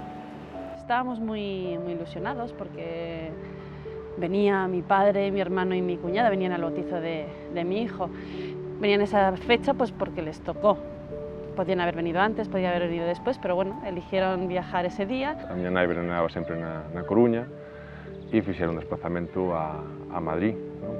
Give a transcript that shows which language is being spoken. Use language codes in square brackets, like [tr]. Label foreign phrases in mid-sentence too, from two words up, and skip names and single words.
[es] Estábamos muy ilusionados porque venía mi padre, mi hermano y mi cuñada, venían al bautizo de mi hijo. Venían esa fecha pues porque les tocó. Podían haber venido antes, podían haber venido después, pero bueno, eligieron viajar ese día. [gl] A miña nai veranaba sempre na Coruña e fixeron un desplazamento a Madrid, non?